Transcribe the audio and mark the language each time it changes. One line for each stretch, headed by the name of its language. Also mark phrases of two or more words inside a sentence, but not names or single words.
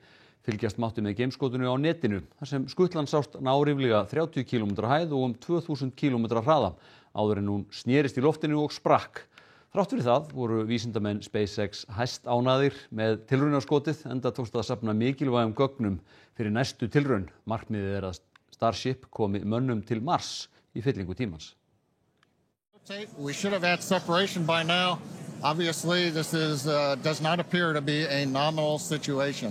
Icelandic: Fylgjast mátti með geimskotinu á netinu, þar sem skutlan sást ná ríflega 30 km hæð og 2000 km hraða, áður en hún snerist í loftinu og sprakk. Þrátt fyrir það voru vísindamenn SpaceX hæst ánægðir með tilraunarskotið enda tókst að safna mikilvægum gögnum fyrir næstu tilraun. Markmiðið er að Starship komi mönnum til Mars í fyllingu tímans.
English: We should have had separation by now. Obviously, this does not appear to be a nominal situation.